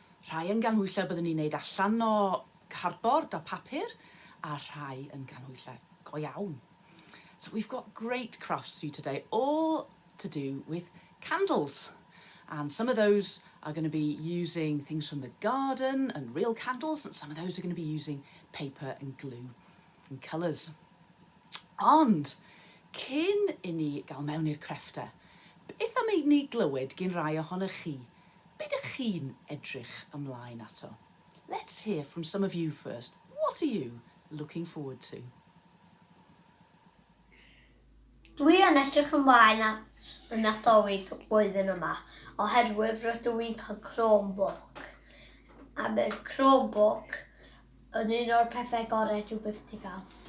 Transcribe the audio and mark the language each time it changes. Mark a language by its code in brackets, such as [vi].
[cy] Rhai yn ganhwyllau byddwn ni'n neud allan o cardboard a papur, a rhai yn ganhwyllau go iawn. [en] So we've got great crafts for you today, all to do with candles. And some of those are going to be using things from the garden and real candles, and some of those are going to be using paper and glue and colours. [cy] Ond, cyn I ni gael mewn i'r crefftau, beth am I ni glywed gyn rai ohonych chi? Be ydych chi'n edrych ymlaen ato? [en] Let's hear from some of you first. What are you looking forward to? [cy] Dwi yn edrych ymlaen at y Nadolig blwyddyn yma, oherwydd rydw i'n cael Chromebook. A mae'r Chromebook yn un o'r pethau gorau dwi byth ti gael.